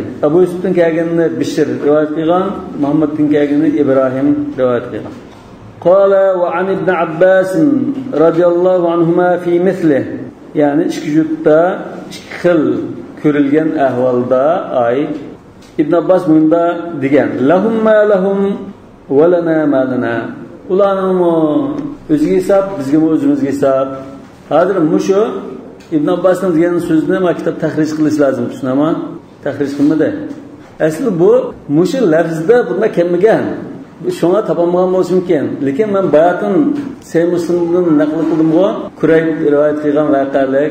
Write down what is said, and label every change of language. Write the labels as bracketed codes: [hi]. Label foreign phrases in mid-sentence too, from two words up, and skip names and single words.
[uz] Abu Yusuf'tin kelganini Bishr rivoyat qilgan, Muhammadtin kelganini Ibrohim rivoyat qilgan. [ar] قال و عن ابن عباس رضي الله عنهما في مثلي. [uz] Ya'ni ikki jutda ikki xil ko'rilgan ahvolda ay Ibn Abbas bunda degan: [ar] "لهم ما لهم و لنا ما لنا." [uz] Ularning o'ziga hisob, bizga o'zimizga hisob. Hozir mushu Ibn Abbasning degan so'zni maktab tahrij qilish lozim, tushunami? Tahrij qilmadi. Asli bu mushu lafzda bunda kelmagan. Shunga topolmagan bo'lishi mumkin. Lekin men bayatın Sahih Muslimdan naql qildim-ku, Kurayb rivoyat qilgan voqealik.